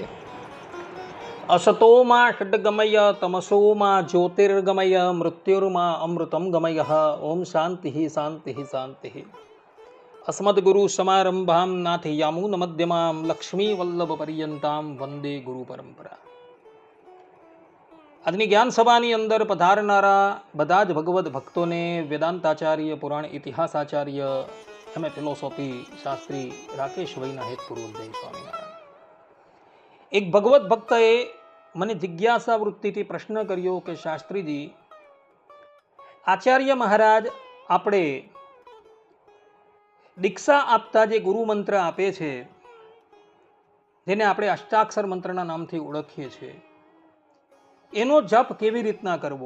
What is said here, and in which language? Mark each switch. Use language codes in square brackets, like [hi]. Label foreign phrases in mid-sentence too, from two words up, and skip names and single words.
[sa] असतो मा षड्गमय तमसो मा ज्योतिर्गमय मृत्युर्मा अमृतं गमय। ओम शांति शांति शांति। अस्मद्गुरुसमारम्भां नाथयामुनमध्यमां लक्ष्मीवल्लभपर्यन्तां वंदे गुरुपरंपरा। [gu] આજની જ્ઞાન સભાની અંદર પધારનારા બધા જ ભગવદ ભક્તોને વેદાંતાચાર્ય, પુરાણ ઇતિહાસાચાર્ય, [en] MA philosophy [gu] શાસ્ત્રી રાકેશભાઈના હેતપૂર્વક જય સ્વામિનારાયણ. એક ભગવદ ભક્તએ મને જિજ્ઞાસા વૃત્તિથી પ્રશ્ન કર્યો કે શાસ્ત્રીજી, આચાર્ય મહારાજ આપણે દીક્ષા આપતા જે ગુરુ મંત્ર આપે છે, જેને આપણે અષ્ટાક્ષર મંત્રના નામથી ઓળખીએ છીએ, એનો જપ કેવી રીતના કરવો?